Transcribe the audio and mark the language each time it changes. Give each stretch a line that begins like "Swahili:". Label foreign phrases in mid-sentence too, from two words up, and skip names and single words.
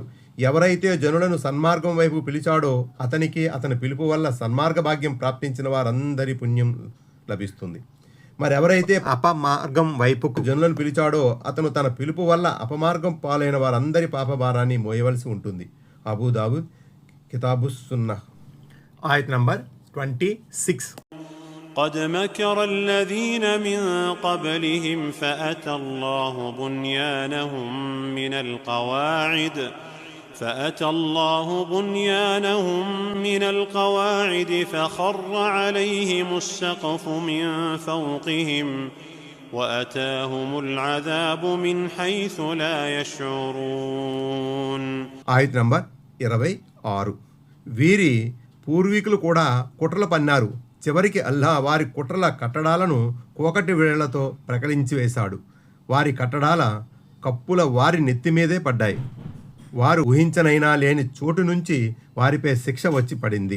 Telugu: ఎవరైతే జనులను సన్మార్గం వైపు పిలిచాడో అతనికి అతని పిలుపు వల్ల సన్మార్గ భాగ్యం ప్రాప్తించిన వారందరి పుణ్యం లభిస్తుంది. మరెవరైతే అపమార్గం వైపుకు జనులను పిలిచాడో అతను తన పిలుపు వల్ల అపమార్గం పాలైన వారందరి పాపభారాన్ని మోయవలసి ఉంటుంది. అబూ దావూద్ కితాబుస్ సున్నహ్. ఆయత్ నంబర్ 26.
Arabic: قد مكر الذين من قبلهم فأتى الله بنيانهم من القواعد فخر عليهم السقف من فوقهم وأتاهم العذاب من حيث لا يشعرون.
Telugu: ఆయత్ నంబర్ 26. వీరి పూర్వీకులు కూడా కుట్రలు పన్నారు. చివరికి అల్లాహ్ వారి కుట్రల కట్టడాలను కోకటి వేళ్లతో ప్రకటించి వేశాడు. వారి కట్టడాల కప్పుల వారి నెత్తి మీదే పడ్డాయి. వారు ఊహించనైనా లేని చోటు నుంచి వారిపై శిక్ష వచ్చి పడింది.